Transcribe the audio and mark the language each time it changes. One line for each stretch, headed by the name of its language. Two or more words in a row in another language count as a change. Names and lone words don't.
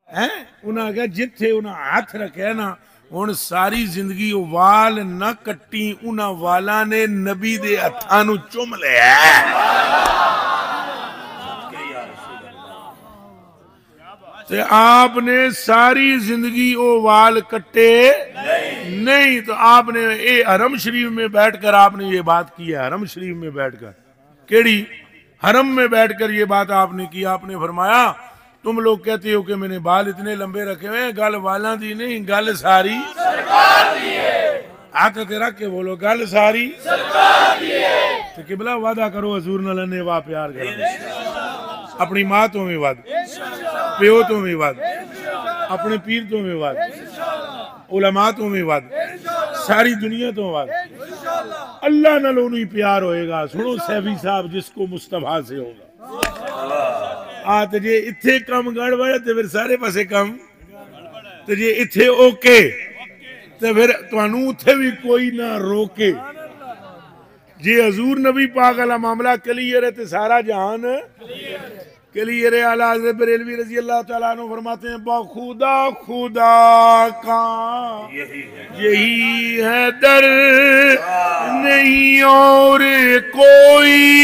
Punjabi: انہاں کہا جتھے انہاں ہاتھ رکھے نا ہن ساری زندگی وال نہ کٹی انہاں والاں نے نبی دے ہتھاں نوں چوم لیا تے آپ نے ساری زندگی او وال کٹے نہیں
Urdu: تو آپ نے اے حرم شریف میں بیٹھ کر آپ نے یہ بات کی ہے حرم شریف میں بیٹھ کر
Punjabi: کیڑی
Urdu: حرم میں بیٹھ کر یہ بات آپ نے کی آپ نے فرمایا تم لوگ کہتے ہو کہ میں نے بال اتنے لمبے رکھے ہوئے ہیں
Punjabi: گل والاں دی نہیں گل ساری سرکار دی ہے ہاتھ تے رکھ کے بولو گل ساری سرکار دی ہے تے قبلہ وعدہ کرو حضور نال نے وا پیار کرنا اپنی ماں تو میں وعد پیو تو میں وعد اپنے پیر تو میں وعد علماء تو میں وعد ساری دنیا تو وعد اللہ نال انہی پیار ہوئے گا سنو سیفی صاحب جس
Urdu: کو مصطفیٰ سے ہوگا
Punjabi: تے جے اتھے کم گڑبڑ تے پھر سارے پاسے کم تے جے اتھے اوکے تے پھر تانوں اتھے بھی کوئی نہ روکے جے حضور نبی پاک والا معاملہ کلیئر ہے تے سارا جہان کلیئر ہے اعلیٰ حضرت بریلوی رضی اللہ تعالیٰ عنہ
Urdu: فرماتے ہیں بخدا خدا کا یہی ہے در نہیں اور کوئی